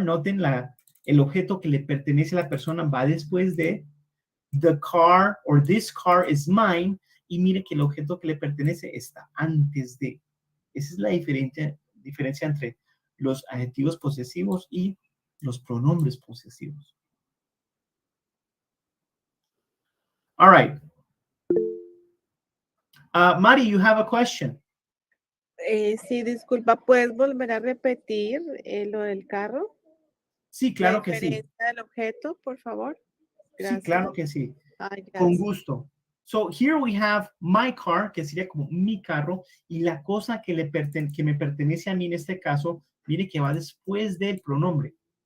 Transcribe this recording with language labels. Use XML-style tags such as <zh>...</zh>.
<es>Noten el objeto que le pertenece a la persona va después de.</es> <en>The car or this car is mine.</en> <es>Y mire que el objeto que le pertenece está antes de. Esa es la diferencia entre los adjetivos posesivos y los pronombres posesivos.</es> <en>All right. Mari, you have a question.</en> <es>Sí, disculpa, ¿puedes volver a repetir lo del carro? Sí, claro que sí. La diferencia del objeto, por favor. Gracias. Sí, claro que sí. Ay, Con gracias. gusto.</es> <en>So here we have my car,</en> <es>que sería como mi carro, y la cosa que me pertenece a mí en este caso, mire que va después del pronombre.</es>